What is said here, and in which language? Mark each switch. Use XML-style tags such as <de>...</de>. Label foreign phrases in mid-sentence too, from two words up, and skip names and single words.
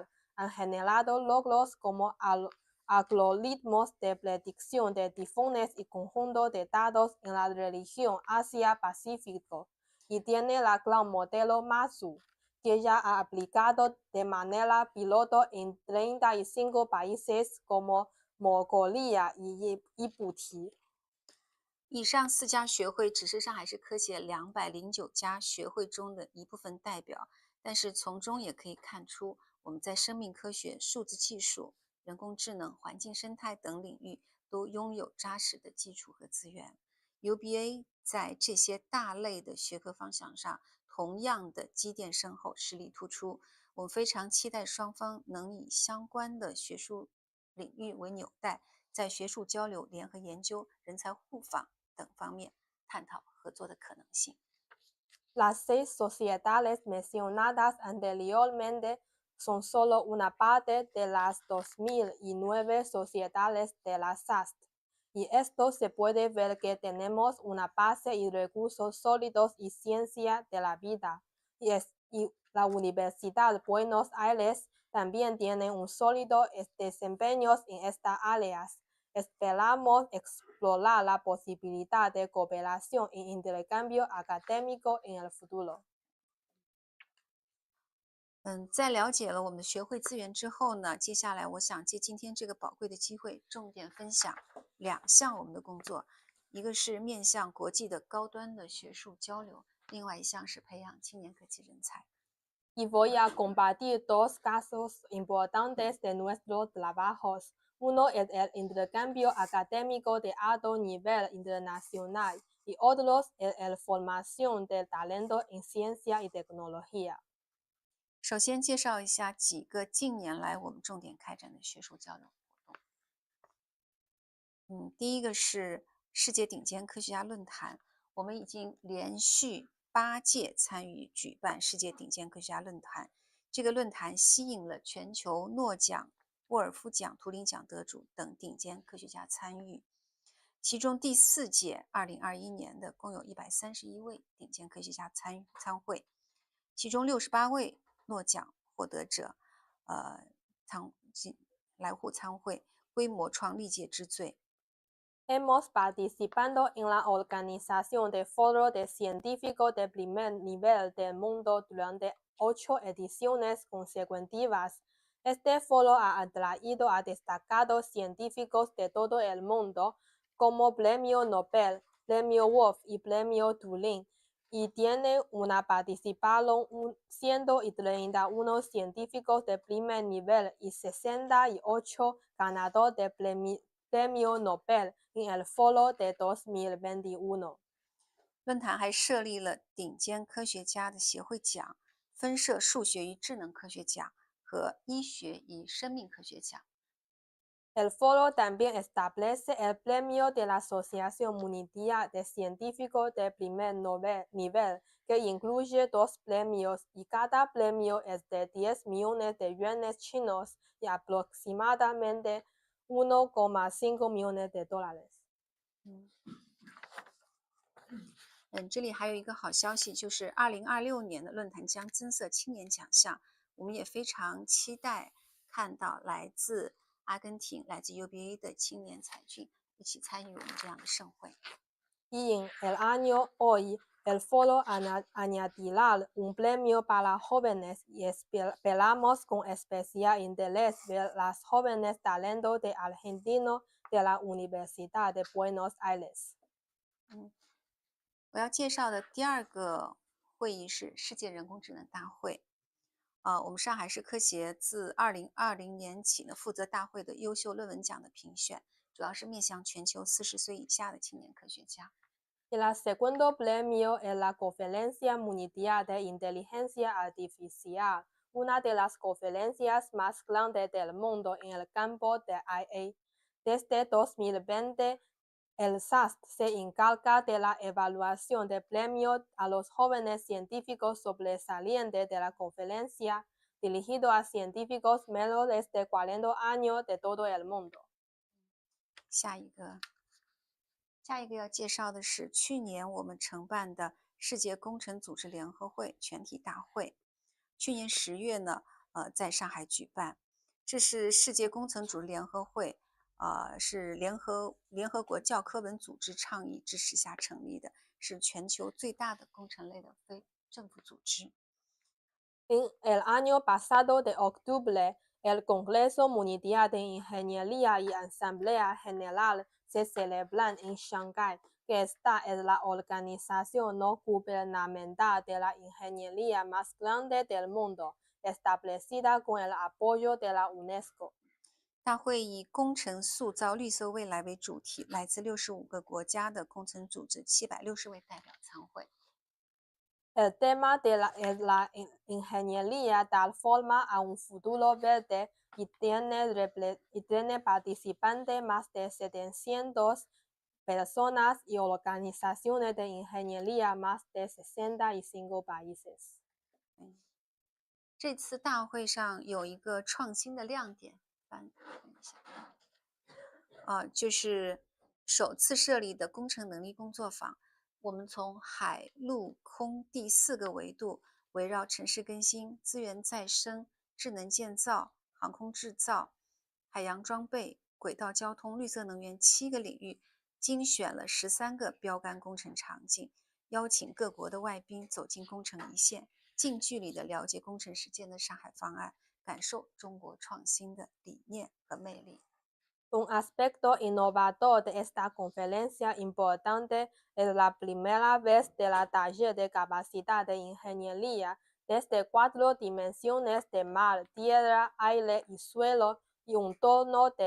<es>Han generado logros como algoritmos de predicción de tifones y conjunto de datos en la región Asia-Pacífico, y tiene la gran modelo MASU, que ya ha aplicado de manera piloto en 35 países como Mongolia y Djibouti。</es> <zh>以上4家学会只是上海市科协209家学会中的一部分代表，但是从中也可以看出，我们在生命科学、数字技术、人工智能、环境生态等领域都拥有扎实的基础和资源。UBA 在这些大类的学科方向上同样的积淀深厚，实力突出。我们非常期待双方能以相关的学术领域为纽带，在学术交流、联合研究、人才互访等方面探讨合作的可能性。</zh> <es>Las 6 sociedades mencionadas anteriormente son solo una parte de las 2009 sociedades de la SAST, y esto se puede ver que tenemos una base y recursos sólidos y ciencia de la vida, y la Universidad de Buenos Aires también tiene un sólido desempeño en estas áreas. Esperamos explorar la posibilidad de cooperación e intercambio académico en el futuro。</es> <zh>在了解了我们的学会资源之后呢，接下来我想借今天这个宝贵的机会，重点分享2项我们的工作，一个是面向国际的高端的学术交流，另外一项是培养青年科技人才。</zh> <es>Y voy a compartir 2 casos importantes de nuestros trabajos. Uno es el intercambio académico de alto nivel internacional y otro es la formación del talento en ciencia y tecnología。</es> <zh>首先介绍一下几个近年来我们重点开展的学术交流活动。第一个是世界顶尖科学家论坛，我们已经连续8届参与举办世界顶尖科学家论坛。这个论坛吸引了全球诺奖、沃尔夫奖、图灵奖得主等顶尖科学家参与。其中第4届2021年的共有131位顶尖科学家参会，其中68位诺奖获得者来沪参会，规模创历届之最。</zh> <es>Hemos participado en la organización de Foro de Científicos de primer nivel del mundo durante 8 ediciones consecutivas. Este foro ha atraído a destacados científicos de todo el mundo, como Premio Nobel, Premio Wolf y Premio Turing, y tiene una participación 131 científicos de primer nivel y 68 ganadores de Premio Nobel en el foro de 2021。</es> <zh>论坛还设立了顶尖科学家的协会奖，分设数学与智能科学奖和医学与生命科学奖。</zh> <es>El foro también establece el premio de la Asociación Mundial de Científicos de primer nivel, que incluye 2 premios y cada premio es de 10 millones de yuanes chinos y aproximadamente 1,5 millones de dólares。</es> <zh>这里还有一个好消息，就是2026年的论坛将增设青年奖项，我们也非常期待看到来自阿根廷、来自 UBA 的青年才俊一起参与我们这样的盛会。</zh> <es>Y en el año hoy, el foro añadirá un premio para jóvenes y esperamos con especial interés ver las jóvenes talentos de Argentina de la Universidad de Buenos Aires。</es> <zh>我要介绍的第2个会议是世界人工智能大会。我们上海市科协自2020年起呢，负责大会的优秀论文奖的评选，主要是面向全球40岁以下的青年科学家。</zh> <es>El segundo premio es la Conferencia Mundial de Inteligencia Artificial, una de las conferencias más grandes del mundo en el campo de IA. Desde 2020, el SAST se encarga de la evaluación de premios a los jóvenes científicos sobresalientes de la conferencia, dirigido a científicos menores de 40 años de todo el mundo。</es> <zh>下一个要介绍的是去年我们承办的世界工程组织联合会全体大会。去年10月呢，在上海举办。这是世界工程组织联合会，是联合国教科文组织倡议支持下成立的，是全球最大的工程类的非政府组织。</zh> <es>En el año pasado de octubre, el Congreso Mundial de Ingeniería y Asamblea General se celebran en Shanghai, que esta es la organización no gubernamental de la ingeniería más grande del mundo, establecida con el apoyo de la UNESCO。</es> <zh>大会以工程塑造绿色未来为主题，来自65个国家的工程组织760位代表参会。</zh> <es>El tema es la ingeniería dar forma a un futuro verde y tiene participantes más de 700 personas y organizaciones de ingeniería más de 65 países。</es> <zh>这次大会上有一个创新的亮点，就是首次设立的工程能力工作坊。我们从海陆空第4个维度，围绕城市更新、资源再生、智能建造、航空制造、海洋装备、轨道交通、绿色能源7个领域，精选了13个标杆工程场景，邀请各国的外宾走进工程一线，近距离地了解工程实践的上海方案，感受中国创新的理念和魅力。</zh> <es>Un aspecto innovador de esta conferencia importante es la primera vez de la taller de capacidad de ingeniería desde 4 dimensiones de mar, tierra, aire y suelo y un torno de</es>